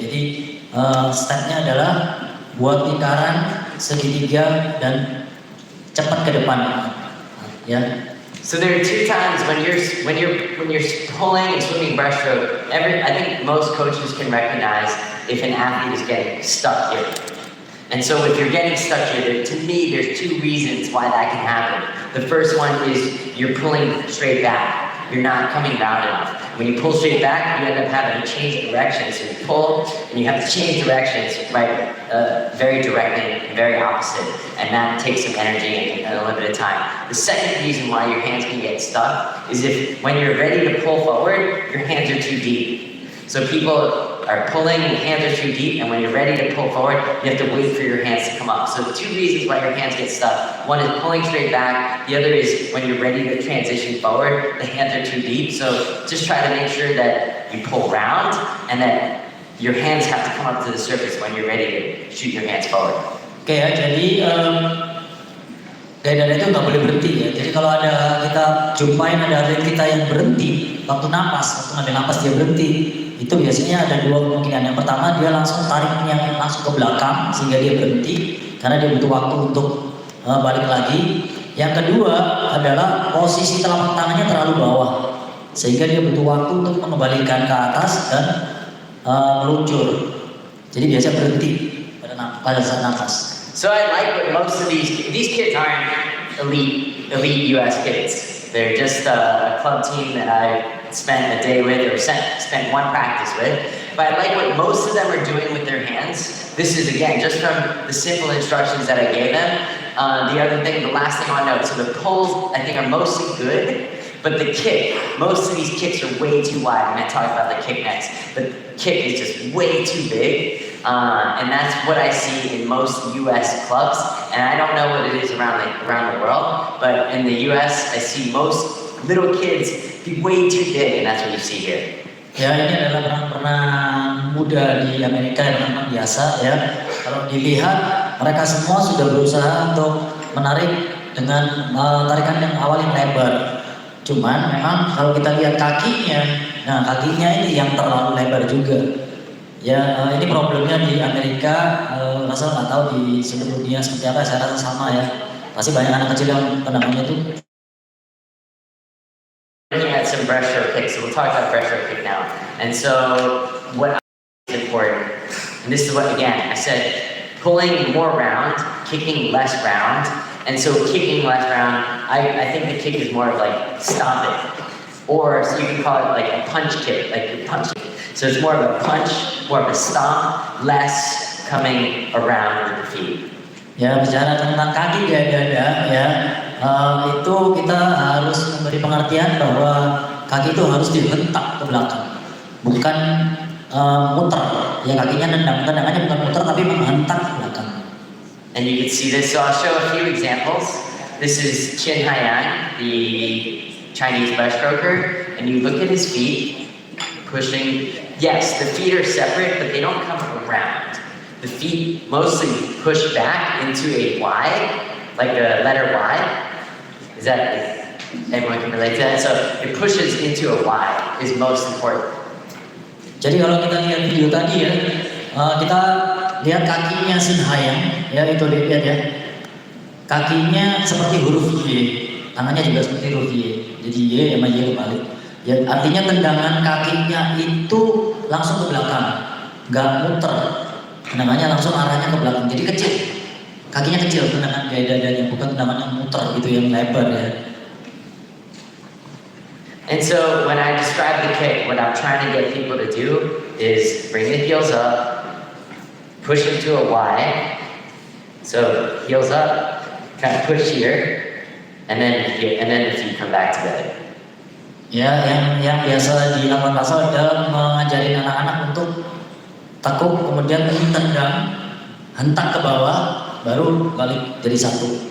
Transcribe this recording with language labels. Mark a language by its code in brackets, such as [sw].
[id] Jadi stepnya adalah buat lingkaran segitiga dan cepat ke depan ya. [en] So there are two times when you're pulling and swimming breaststroke. I think most coaches can recognize if an athlete is getting stuck here. And so if you're getting stuck here, to me, there's two reasons why that can happen. The first one is you're pulling straight back. You're not coming round enough. When you pull straight back, you end up having to change direction. So you pull, and you have to change directions, right, very directly and very opposite. And that takes some energy and a little bit of time. The second reason why your hands can get stuck is if when you're ready to pull forward, your hands are too deep. So people are pulling, hands are too deep, and when you're ready to pull forward, you have to wait for your hands to come up. So 2 reasons why your hands get stuck. One is pulling straight back, the other is when you're ready to transition forward, the hands are too deep. So just try to make sure that you pull round, and that your hands have to come up to the surface when you're ready to shoot your hands forward. [id] Oke ya, jadi gaya dada itu nggak boleh berhenti ya. Jadi kalau ada kita jumpain ada atlet kita yang berhenti waktu ngambil napas dia berhenti, itu biasanya ada 2 kemungkinan. Yang pertama dia langsung tariknya langsung ke belakang sehingga dia berhenti karena dia butuh waktu untuk balik lagi. Yang kedua adalah posisi telapak tangannya terlalu bawah sehingga dia butuh waktu untuk mengembalikan ke atas dan meluncur. Jadi biasa berhenti pada saat nafas. [en] So I like what most of these kids aren't elite US kids. They're just a club team that I spent a day with or spent one practice with. But I like what most of them are doing with their hands. This is again just from the simple instructions that I gave them. The last thing I want to note, so the pulls I think are mostly good, but the kick, most of these kicks are way too wide. I'm going to talk about the kick next. The kick is just way too big. And that's what I see in most US clubs, and I don't know what it is around the world, but in the US I see most little kids be way too big, and that's what you see here. [id] Ya, ini adalah peran muda di Amerika yang memang biasa ya. Kalau dilihat mereka semua sudah berusaha untuk menarik dengan tarikan yang awal yang lebar. Cuman memang kalau kita lihat kakinya, nah kakinya ini yang terlalu lebar juga. Ya, ini problemnya di Amerika, Russell nggak tahu di seluruh dunia seperti apa, saya rasa sama ya. Pasti banyak anak kecil yang tendangannya itu. [en] Looking at some breaststroke kicks, so we'll talk about breaststroke kick now. And so, what is important, and this is what, again, I said, pulling more round, kicking less round, and so kicking less round, I think the kick is more of like stomping, or so you can call it like a punch kick, like a punch kick. So it's more of a punch, more of a stomp, less coming around with the feet. [id] Ya, bicara tentang kaki gaya dada ya, itu kita harus memberi pengertian bahwa kaki itu harus dihentak ke belakang, bukan muter. Ya, kakinya tendangannya bukan muter tapi menghentak ke belakang. [en] And you can see this, so I'll show a few examples. This is Chin Haiyang, the Chinese breaststroker, and you look at his feet, pushing. Yes, the feet are separate, but they don't come around. The feet mostly push back into a Y, like the letter Y. Is that, everyone can relate to that? So it pushes into a Y is most important. [id] Jadi kalau kita lihat video tadi ya, kita lihat kakinya Shin Haiyang, ya itu lihat ya. Kakinya seperti huruf Y, tangannya juga seperti huruf Y. Jadi Y sama Y kebalik. Ya, artinya tendangan kakinya itu langsung ke belakang, nggak muter. Tendangannya langsung arahnya ke belakang, jadi kecil. Kakinya kecil, tendangan gaya dadanya, bukan tendangan yang muter gitu, yang lebar ya. [en] And so when I describe the kick, what I'm trying to get people to do is bring the heels up, push into a Y. So heels up, kind of push here, and then the feet come back together. [id] Ya, yang biasa dilakukan Russell adalah mengajarin anak-anak untuk tekuk, kemudian tendang, hentak ke bawah, baru balik jadi satu.